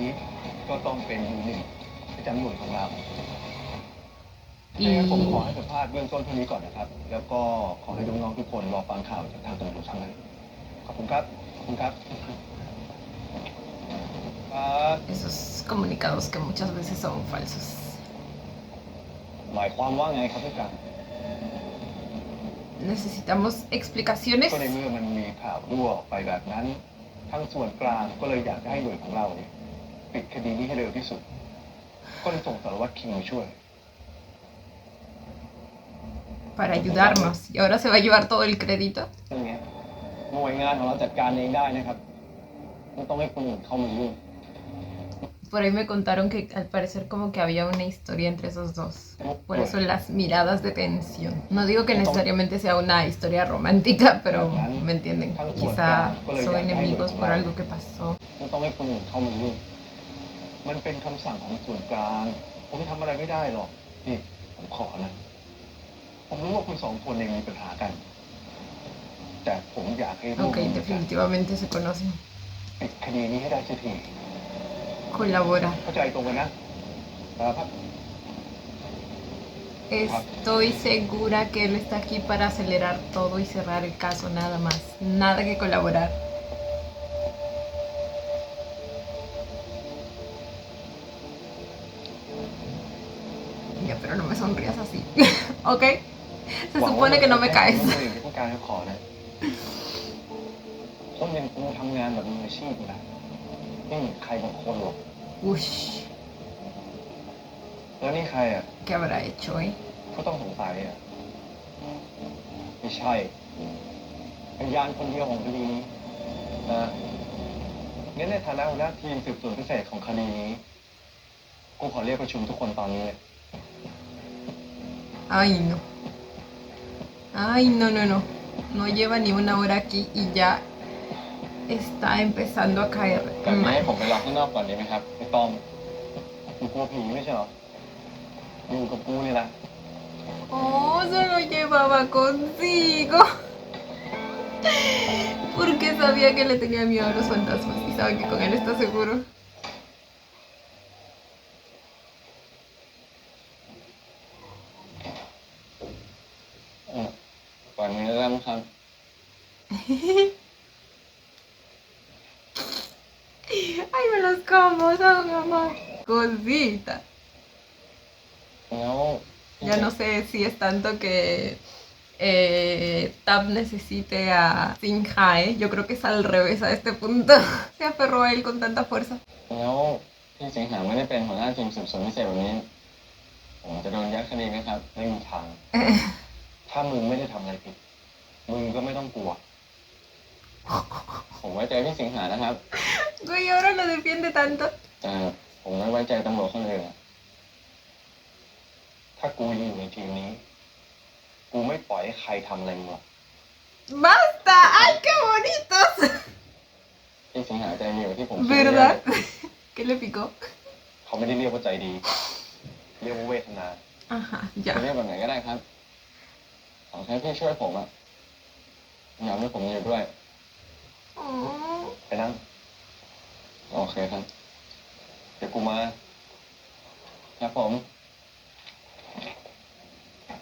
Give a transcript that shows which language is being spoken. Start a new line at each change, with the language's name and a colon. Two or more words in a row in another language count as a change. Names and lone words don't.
Spanish: Y esos comunicados que muchas veces son falsos. Necesitamos explicaciones.
Thai: ก็ในเมื่อมันมีข่าวรั่วออกไปแบบนั้นทั้งส่วนกลางก็เลยอยากจะให้หน่วยของเราเนี่ยปิดคดีนี้ให้เร็วที่สุดก็เลยส่งสารวัตรคิงมาช่วย
Spanish: Para ayudarnos, y ahora se va a llevar todo el crédito.
Thai: เรื่องนี้หน่วยงานของเราจัดการเองได้นะครับไม่ต้องให้คนอื่นเข้ามายุ่ง
Spanish: Por ahí me contaron que al parecer como que había una historia entre esos dos. Por eso las miradas de tensión. No digo que necesariamente sea una historia romántica, pero me entienden. Quizá son enemigos por algo que pasó.
Thai: ไม่ต้องให้คนอื่นเข้ามายุ่งมันเป็นคำสั่งของส่วนกลางผมทำอะไรไม่ได้หรอกนี่ผมขอนะผมรู้ว่าคุณสองคนเองมีปัญหากันแต่ผมอยากให้ร่วม
Spanish: Ok,
Thai: มือกัน
Spanish: definitivamente se conocen.
Thai: ปิดคดีนี้ให้ได้สักที
Spanish: Colabora.
Thai: เข้าใจตรงกันนะ
Spanish: Estoy segura que él está aquí para acelerar todo y cerrar el caso, nada más. Nada que colaborar. Ya, pero no me sonrías así. ¿Ok? Se supone que no me caes.
Thai: ต้องการขอนะคนอย่างกูทำงานแบบมืออาชีพนะไม่มีใครบางคนหรอก Ush, แล้วนี่ใครอ่ะ
Spanish: ¿qué habrá hecho, eh?
Thai: ก็ต้องสงสัยอ่ะไม่ใช่พยานคนเดียวของคดีนี้นะงั้นในฐานะหัวหน้าทีมสืบสวนพิเศษของคดีนี้กูขอเรียกประชุมทุกคนตอนนี้เลย
Spanish: Ay, no. Ay, no, no, no. No lleva ni una hora aquí y ya está empezando a caer
Thai: แต่ไม่
Spanish: mal.
Thai: ให้ผมไปรอข้างนอกก่อนดีไหมครับพี่ต้อมกูกลัวผีไม่ใช่เหรออยู่กับกูนี่แหละ
Spanish: Oh, se lo llevaba consigo. Porque sabía que le tenía miedo a los fantasmas y sabe que con él está seguro.
Thai: ก่อนนี้เริ่มครับ
Spanish: Ay, me los como, son amor. Cosita.
Thai: แล้ว
Spanish: Ya no sé si es tanto que Tab necesite a Sinjae. Yo creo que es al revés a este punto. Se aferró a él con tanta fuerza.
Thai: แล้วพี่สิงหาไม่ได้เป็นหัวหน้าทีมสืบสวนพิเศษแบบนี้ผมจะโดนยัดคดีไหมครับไม่มีทาง ถ้ามึงไม่ได้ทำอะไรผิดมึงก็ไม่ต้องกลัว ผมไว้ใจพี่สิงหานะครับ
Spanish: Güey, ahora lo defiende tanto.
Thai: แต่ผมไม่ไว้ใจตำรวจคนอื่นอะถ้ากูยังอยู่ในทีมนี้กูไม่ปล่อยให้ใครทำอะไรมึงหรอก
Spanish: ¡Basta! ¡Ay, qué bonitos!
Thai: พี่สิงหาใจดีกว่าที่ผมคิดเยอะ
Spanish: ¿Verdad? ¿Qué le picó?
Thai: เขาไม่ได้เรียกว่าใจดี เรียกว่าเวทนา
Spanish: Ajá,
Thai: จะ
Spanish: ya.
Thai: เรียกแบบไหนก็ได้ครับขอแค่พี่ช่วยผมอะอยากให้ผมอยู่ด้วย Oh. ไปนั่งโอเคครับเดี๋ยวกูมาครับผม